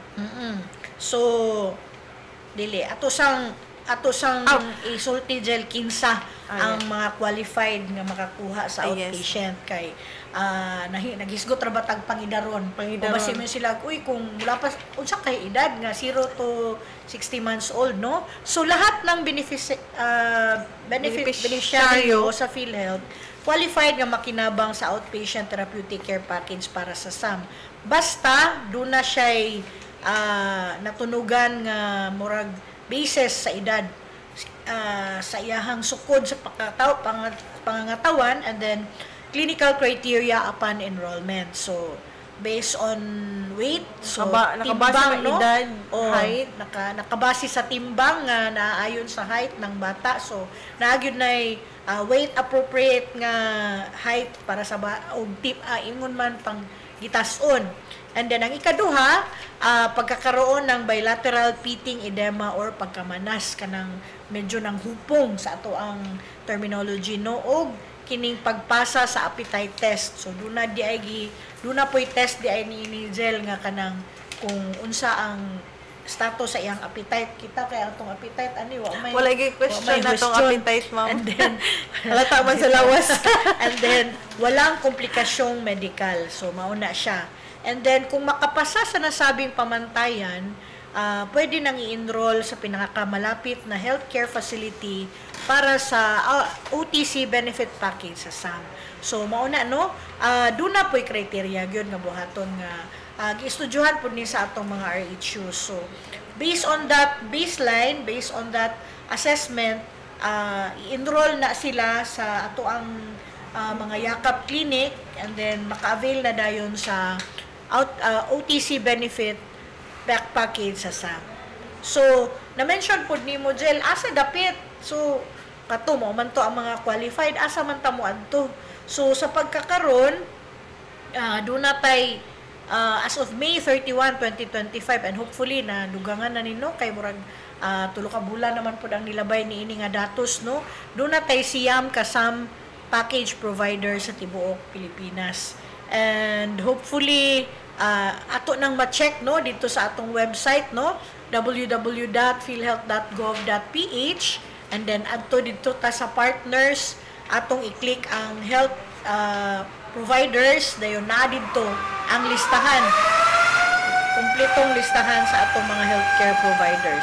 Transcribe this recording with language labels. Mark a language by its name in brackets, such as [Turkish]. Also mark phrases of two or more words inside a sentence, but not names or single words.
[Cebuano] So dili ato sang isulti gel kinsa ang mga qualified nga makakuha sa outpatient. Kay naghisgot ra batag pangidaron. Basi man sila kung wala pa unsa kay edad nga 0 to 60 months old, no? So [Filipino] lahat ng beneficiaryo [Cebuano] sa PhilHealth qualified nga makinabang sa [English] outpatient therapeutic care package [Cebuano] para sa SAM. Basta doon na siya'y natunugan nga murag basis sa edad, sa iyahang sukod sa pangangatawan, [English] and then clinical criteria upon enrollment. So based on weight, so [Cebuano] nakabase no? edad, height, nakabase sa timbang nga naayon sa height ng bata. So naagyud nay weight appropriate nga height para sa ingon man pang gitason. And then ang ikaduha, pagkakaroon ng [English] bilateral pitting edema [Cebuano] or pagkamanas kanang medyo ng hupong sa ato ang terminology, no, og kining pagpasa sa [English] appetite test. [Cebuano] So duna po'y test di ay ni gel nga kanang kung unsa ang status sa iyang appetite. Kita kaya atong appetite ani Wala gyud question na tong appetite, ma'am. And then halata man sa lawas. [Filipino] And then walang komplikasyong medical. [Cebuano] So mauna siya. [Filipino] And then kung makapasa sa nasabing pamantayan, pwede nang i-enroll sa pinakamalapit na healthcare facility para sa OTC benefit package sa SAM. [Cebuano] So mauna no, do na po'y criteria gyud nga buhaton nga giistudyohan po ni sa atong mga RHU. [English] So, based on that baseline, based on that assessment, [Cebuano] i-enroll na sila sa ato ang mga yakap clinic and then maka-avail na dayon sa OTC benefit package sa SAM. So, na-mention po ni mo, Jel, asa dapit? So, kato mo man to ang mga qualified, asa man ta mo adto. So, sa pagkakaroon, do na tay [English] as of May 31, 2025 and hopefully [Cebuano] na dugangan na nino kay murag tulo ka bulan naman pud ang nilabay ni ini nga datos no. Do na tay siyam ka SAM package provider sa tibuok Pilipinas. [English] And hopefully [Cebuano] ato nang ma-check no dito sa atong website no, www.philhealth.gov.ph, and then adto dito ta sa partners atong i-click ang health providers, dayon na dito ang listahan, kumpletong listahan sa atong mga healthcare providers.